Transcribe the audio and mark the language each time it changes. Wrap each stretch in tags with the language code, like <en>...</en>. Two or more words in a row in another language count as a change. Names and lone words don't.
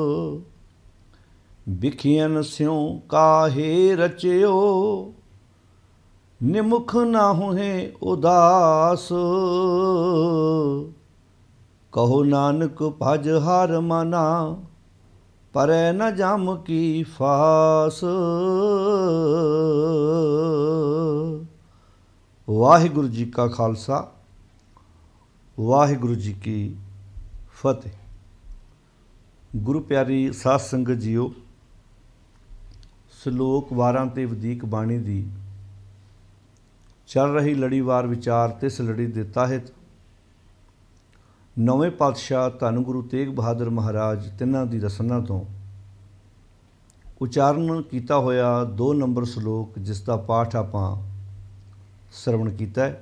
<pa>ਬਿਖਿਅਨ ਸਿਉਂ ਕਾਹੇ ਰਚਿਓ, ਨਿਮੁਖ ਨ ਹੋਹੇ ਉਦਾਸ। ਕਹੋ ਨਾਨਕ ਭਜ ਹਰ ਮਨਾ, ਪਰੈ ਨ ਜਮ ਕੀ ਫਾਸ। ਵਾਹਿਗੁਰੂ ਜੀ ਕਾ ਖਾਲਸਾ, ਵਾਹਿਗੁਰੂ ਜੀ ਕੀ ਫਤਹਿ। ਗੁਰੂ ਪਿਆਰੀ ਸਾਧ ਸੰਗਤ ਜੀਓ, ਸਲੋਕ 12 ਤੇ ਵਧੀਕ ਬਾਣੀ ਦੀ ਚੱਲ ਰਹੀ ਲੜੀਵਾਰ ਵਿਚਾਰ ਤਿਸ ਲੜੀ ਦੇ ਤਹਿਤ ਨੌਵੇਂ ਪਾਤਸ਼ਾਹ ਧੰਨ ਗੁਰੂ ਤੇਗ ਬਹਾਦਰ ਮਹਾਰਾਜ ਤਿੰਨਾਂ ਦੀ ਰਸਨਾ ਤੋਂ ਉਚਾਰਨ ਕੀਤਾ ਹੋਇਆ 2 ਨੰਬਰ ਸਲੋਕ, ਜਿਸ ਦਾ ਪਾਠ ਆਪਾਂ ਸਰਵਣ ਕੀਤਾ ਹੈ।</pa>